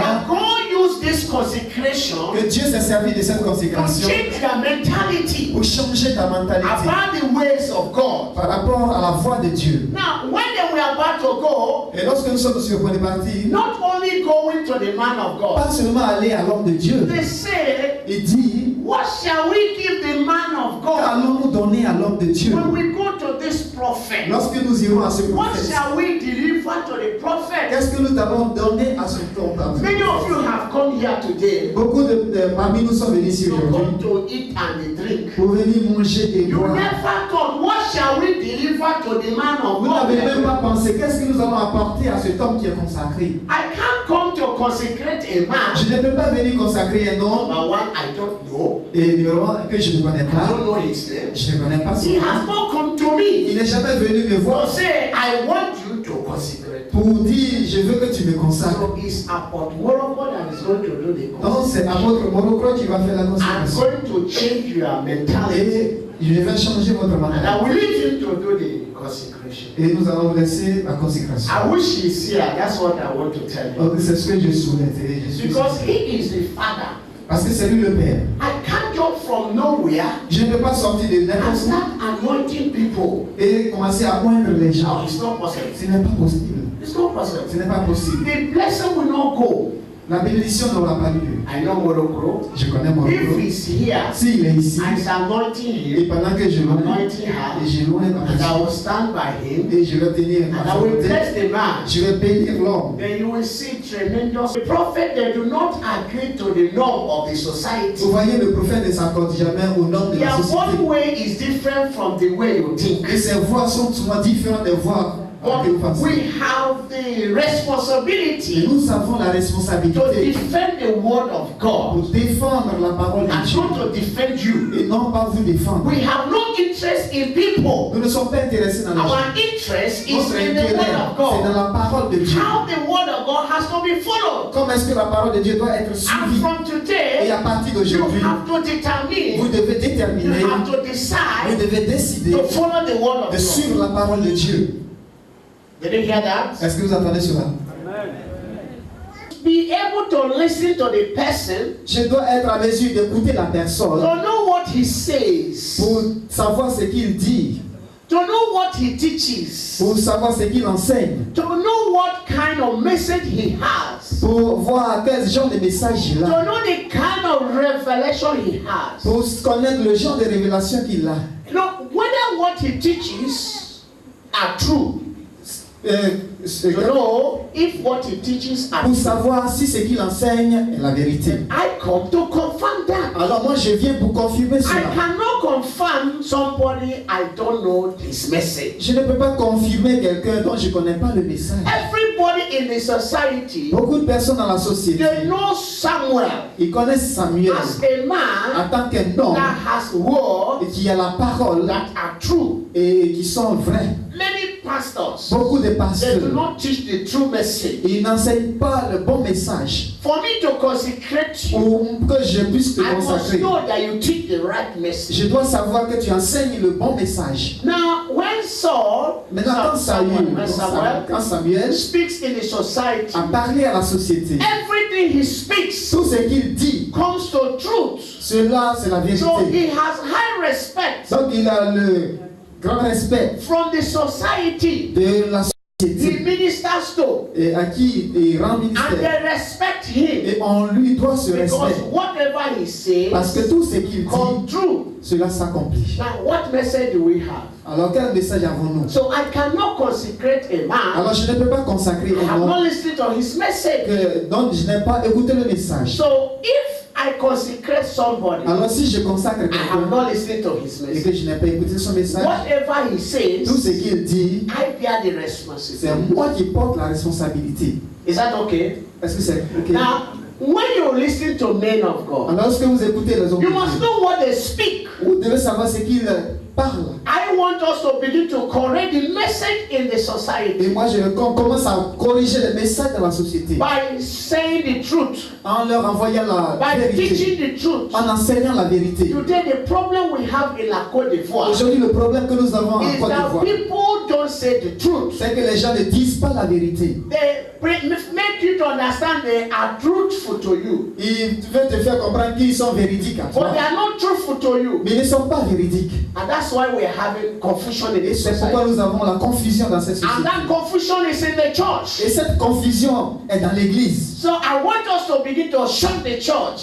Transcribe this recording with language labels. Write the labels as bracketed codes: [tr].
[en] that God used this consecration [fr] Que Dieu s'est servi de cette [en] to [fr] consécration [en] change your mentality [fr] pour changer ta mentalité [en] about the ways of God. [fr] par rapport à la voix de Dieu. [en] Now, when they were about to go, [fr] Et lorsque nous sommes sur le point de partir, [en] not only going to the man of God, [fr] pas seulement aller à l'homme de Dieu, [en] they said, [fr] il dit, [en] what shall we give the man of God [fr] allons-nous donner à l'homme de Dieu. [en] when we go to this prophet? [fr] Lorsque nous irons à ce [en] What [fr] prophète, [en] shall we deliver to the prophet? [fr] qu'est-ce que nous allons donner à ce prophète? [en] Many of you have come here today [fr] Beaucoup parmi nous sont venus ici [en] to [fr] aujourd'hui [en] come to eat and drink. [fr] pour venir manger et [en] You [fr] boire. [en] never thought, what shall we deliver to the man of [fr] Vous n'avez même [en] God? [fr] pas pensé, qu'est-ce que nous allons apporter à cet homme qui est consacré? [en] I can't come to consecrate a man. [fr] Je ne peux pas venir consacrer un homme, [en] Number one, I don't know. [fr] et numéro un, que je ne connais [en] I [fr] pas. [en] don't know his name. [fr] Je ne connais pas son [en] He [fr] nom. [en] has not come to [fr] Il [en] me [fr] n'est jamais venu me [en] to [fr] voir [en] say, I want you to consecrate. [fr] pour dire, je veux que tu me consacres. [en] So it's about Morocco that is going to do the [fr] Non, c'est [en] consecration. [fr] apôtre Morocco qui va faire la [en] I'm [fr] consécration. [en] going to change your mentality. [fr] Et je vais changer votre [en] And I [fr] mentalité. [en] will leave him to do the consecration. [fr] Et nous allons laisser la consécration. [en] I wish he's here. That's what I want to tell you. [fr] Donc c'est ce que je souhaite. Et je suis [en] Because he is the father. [fr] Parce que c'est lui le Père. [en] I can't jump from nowhere [fr] Je ne peux pas sortir de [en] and [fr] n'importe où [en] start anointing people. [fr] et commencer à moindre les gens. [en] No, it's not possible. [fr] Ce n'est pas possible. [en] It's not possible. [fr] Ce n'est pas possible. [en] The blessing will not go [fr] La bénédiction n'aura pas lieu. [en] I know Morocco. [fr] Je connais mon [en] If [fr] groupe. [en] he's here, [fr] S'il est ici, [en] I'm anointing [fr] et [en] him, [fr] pendant que je loue, [en] anointing her, [fr] et je loue [en] and I will stand by him, [fr] et je vais tenir [en] and [fr] ma [en] I will [fr] volonté, [en] bless the man. [fr] je vais bénir l'homme. [en] Then you will see tremendous. The prophet, they do not agree to the norm of the society. [fr] Vous voyez, le prophète ne s'accorde jamais aux normes de la [en] Their [fr] société. [en] one way is different from the way you think. [fr] Et ses voix sont souvent différentes des voix que vous [en] But [fr] pensez. [en] we have the [fr] Et [en] responsibility [fr] nous avons la [en] to [fr] responsabilité [en] defend the word of God [fr] pour défendre la parole de [en] and [fr] Dieu [en] not to defend you. [fr] et non pas vous défendre. [en] We have no interest in people. [fr] Nous ne sommes pas intéressés dans les gens. [en] Our interest is [fr] Notre [en] in the [fr] intérêt, [en] word of [fr] c'est dans [en] God. [fr] la parole de Dieu. [en] How the word of God has to be followed. [fr] Comment est-ce que la parole de Dieu doit être [en] And [fr] suivie? [en] from [fr] Et [en] today, [fr] à partir [en] you [fr] d'aujourd'hui, [en] have to [fr] vous [en] determine, [fr] devez [en] you [fr] déterminer, [en] have to [fr] vous [en] decide [fr] devez décider [en] to follow the word of [fr] de [en] God. [fr] suivre la parole de Dieu. [en] Did you hear that? [fr] Est-ce que vous entendez cela? [en] Be able to listen to the person, [fr] Je dois être à mesure d'écouter la [en] to [fr] personne [en] know what he says, [fr] pour savoir ce qu'il dit, [en] to know what he teaches, [fr] pour savoir ce qu'il enseigne, [en] to know what kind of message he has, [fr] pour voir quel genre de message il [en] to [fr] a, [en] know the kind of revelation he has. [fr] pour connaître le genre de révélation qu'il a. [en] You know, whether what he teaches are true. To know if what he teaches are [fr] Pour [en] true. [fr] savoir si ce qu'il enseigne est la vérité. [en] I come to confirm that. [fr] Alors moi je viens pour confirmer [en] I [fr] cela. [en] cannot confirm somebody I don't know this message. [fr] Je ne peux pas confirmer quelqu'un dont je ne connais pas le message. [en] Everybody in the society, [fr] Beaucoup de personnes dans la société, [en] they know Samuel [fr] ils connaissent Samuel [en] as a [fr] en [en] man [fr] tant qu'un homme [en] that has words [fr] et qui a la parole [en] that are true. [fr] et qui sont vrais. [en] Many pastors, [fr] Beaucoup de [en] they do [fr] pasteurs, [en] not teach the true message. [fr] ils n'enseignent pas le bon message. [en] For me to consecrate you, [fr] Pour que je puisse te [en] I must [fr] consacrer, [en] know that you teach the right message. [fr] je dois savoir que tu enseignes le bon message. [en] Now, when [fr] Maintenant, quand Samuel [en] speaks in the society, [fr] a parlé à la société, [en] everything he speaks [fr] tout ce qu'il dit, [en] comes to truth. [fr] cela c'est la [en] So [fr] vérité. [en] he has high respect [fr] Donc il a le grand respect [en] from the society [fr] de la [en] he [fr] société [en] ministers to, [fr] et à qui il rend [en] and [fr] ministère. [en] they respect him [fr] Et on lui doit ce [en] because [fr] respect. [en] whatever he [fr] Parce [en] says [fr] que tout ce qu'il [en] come [fr] dit, [en] true. [fr] cela s'accomplit. [en] Now, what message do we have? [fr] Alors quel message avons-nous? [en] So I cannot consecrate a man. [fr] Alors je ne peux pas consacrer [en] I [fr] un [en] have not [fr] homme [en] listened to his message. [fr] dont je n'ai pas écouté le message. [en] So if I consecrate somebody, [fr] Alors si je consacre [en] I have [fr] quelqu'un [en] not listened to his [fr] et [en] message. [fr] que je n'ai pas écouté son message, [en] Whatever he says, [fr] tout ce qu'il dit, [en] I bear the [fr] c'est [en] responsibility. [fr] moi qui porte la responsabilité. [en] Is that okay? [fr] Est-ce que c'est ok? [en] Now, when you listen to men of God, [fr] Alors lorsque vous écoutez les hommes de [en] you must [fr] Dieu, [en] know what they speak. [fr] vous devez savoir ce qu'ils parlent. [en] I want us to begin to correct the message in the [fr] Et [en] society [fr] moi je commence à corriger les messages de la société [en] by saying the truth, [fr] en leur envoyant la [en] by [fr] vérité, [en] teaching the truth. [fr] en enseignant la vérité. [en] Today, the problem we have in la Côte d'Ivoire [fr] Aujourd'hui, le problème que nous avons en [en] is [fr] Côte [en] that [fr] d'Ivoire, [en] people don't say the truth. [fr] c'est que les gens ne disent pas la vérité. [en] They make you to understand they are truthful to you, [fr] Ils veulent te faire comprendre qu'ils sont véridiques à [en] but [fr] toi, [en] they are not truthful to you. [fr] mais ils ne sont pas véridiques. [en] And that's why we're having confusion in [fr] Et [en] this [fr] c'est pourquoi [en] society. [fr] nous avons la confusion dans cette [en] And [fr] société. [en] that confusion is in the church. [fr] Et cette confusion est dans l'église. [en] So I want us to begin to shut the church